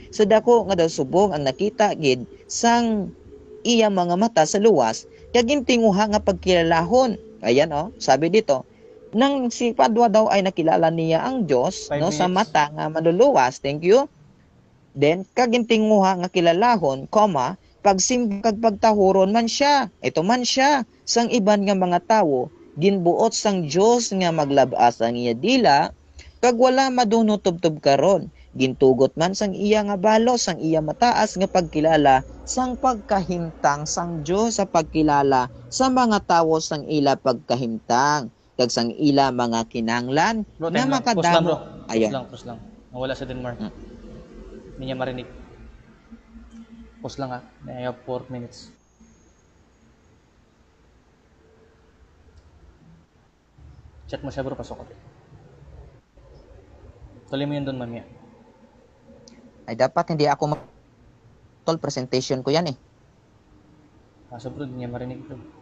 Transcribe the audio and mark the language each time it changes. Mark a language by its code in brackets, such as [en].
[hil] Sa dako nga daw subong ang nakita gid sang iya mga mata sa luwas, kag tinguha nga pagkilalahon. [tl] Ayan sabi dito, nang si Padua daw ay nakilala niya ang Diyos, no, [hil] sa mata nga maluluwas. [en] Thank you. [hil] Then kag tinguha nga kilalahon, pagsimba kag pagtahuron man siya. Ito man siya sang iban nga mga tawo, ginbuot sang Diyos nga maglabas ang iya dila, kag wala madunotubtob karon. Gintugot man sang iya nga balos, sang iya mataas nga pagkilala, sang pagkahimtang sang Diyos sa pagkilala sa mga tawo sang ila pagkahimtang, kag sang ila mga kinanglan [tl] Bro, na time lang. Pause lang, makadamo. bro. Ayan. Pause lang. Nawala sa Denmark. Hindi niya marinig. Pause lang [en] I have 4 minutes. [tl] Chat mo siya bro, pasok ko. Tuloy mo yun doon mamaya. Ay dapat hindi ako tol, presentation ko yan eh. Kaso bro, hindi niya marinig bro.